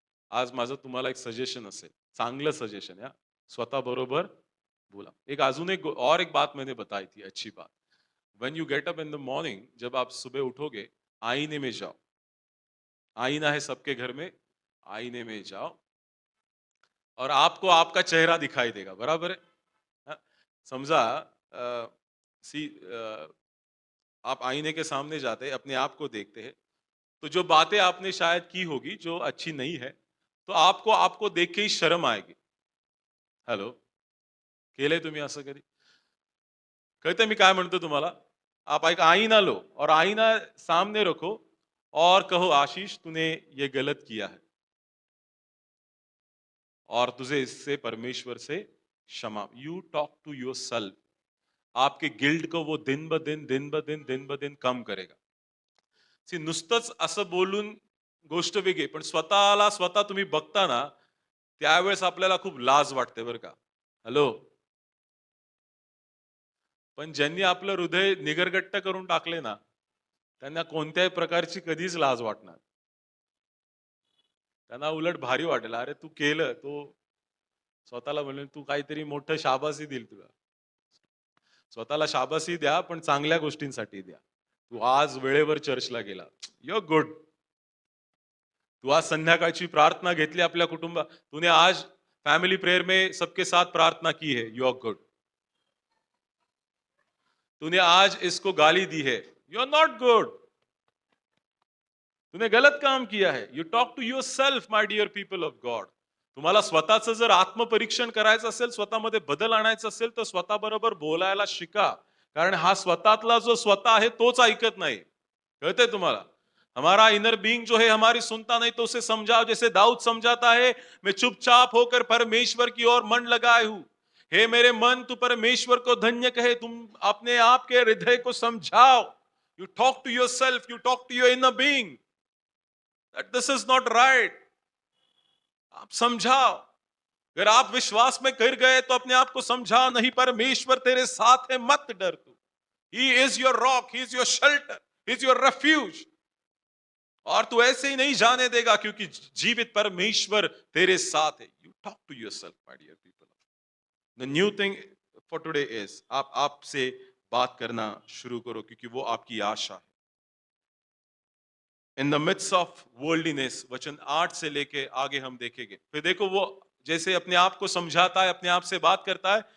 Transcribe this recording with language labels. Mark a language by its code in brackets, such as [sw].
[mr] आज माझं तुम्हाला एक सजेशन असेल, चांगलं सजेशन या, स्वतः बरोबर बोला। [hi] एक अजून एक और एक बात मैंने बताई थी, अच्छी बात। [en] when you get up in the morning, [hi] जब आप सुबह उठोगे, आईने में जाओ। आईना है सबके घर में, आईने में जाओ और आपको आपका चेहरा दिखाई देगा, बराबर है? हाँ, समझा। सी आप आईने के सामने जाते हैं, अपने आप को देखते हैं, तो जो बातें आपने शायद की होगी जो अच्छी नहीं है, तो आपको आपको देख के ही शर्म आएगी। [mr] हेलो, केलंय तुम्ही असं कधी? कळतंय मी काय म्हणतो तुम्हाला? [hi] आप एक आईना लो और आईना सामने रखो और कहो, आशीष तूने ये गलत किया है और तुझे इससे परमेश्वर से क्षमा। [en] You talk to yourself. [hi] आपके गिल्ट को वो दिन ब दिन, दिन ब दिन, दिन ब दिन कम करेगा। [mr] सी, नुसतंच असं बोलून गोष्ट वेगळी, पण स्वतःला स्वतः तुम्ही बघता ना, त्यावेळेस आपल्याला खूप लाज वाटते बरं का? हॅलो. पण ज्यांनी आपलं हृदय निगरगट्ट करून टाकले ना, त्यांना कोणत्याही प्रकारची कधीच लाज वाटणार. त्यांना उलट भारी वाटेल, अरे तू केलं, तो स्वतःला म्हणेल, तू काहीतरी मोठं शाबासी देईल तुला. स्वतःला शाबासही द्या, पण चांगल्या गोष्टींसाठी द्या. तू आज वेळेवर चर्चला गेला, [en] You are good. [mr] तू आज संध्याकाळची प्रार्थना घेतली आपल्या कुटुंबा, [hi] तूने आज फैमिली प्रेयर में सबके साथ प्रार्थना की है, [en] You are good. [hi] तूने आज इसको गाली दी है, [en] You are not good. [hi] तूने गलत काम किया है. [en] You talk to yourself, my dear people of God. [mr] तुम्हाला स्वतःचं जर आत्मपरीक्षण करायचं असेल, स्वतःमध्ये बदल आणायचा असेल, तर स्वतःबरोबर बोलायला शिका. कारण हा स्वतःतला जो स्वतः आहे तोच ऐकत नाही. कळतंय तुम्हाला? [hi] हमारा इनर बीइंग जो है हमारी सुनता नहीं, तो उसे समझाओ. जैसे दाऊद समझाता है, मैं चुपचाप होकर परमेश्वर की ओर मन लगाए हूं. हे मेरे मन, तू परमेश्वर को धन्य कहे. तुम अपने आप के हृदय को समझाओ. [en] You talk to yourself, you talk to your inner being that this is not right. [hi] आप समझाओ. अगर आप विश्वास में गिर गए तो अपने आप को समझाओ, नहीं परमेश्वर तेरे साथ है, मत डर तू. [en] He is your rock, he is your shelter, he is your refuge. [hi] और तू ऐसे ही नहीं जाने देगा, क्योंकि जीवित परमेश्वर तेरे साथ है. [en] You talk to yourself, my dear people. The new thing for today is [hi] आप आपसे बात करना शुरू करो, क्योंकि वो आपकी आशा है. [en] in the midst of worldliness, [hi] वचन 8 से लेके आगे हम देखेंगे. फिर देखो, वो जैसे अपने आप को समझाता है, अपने आप से बात करता है.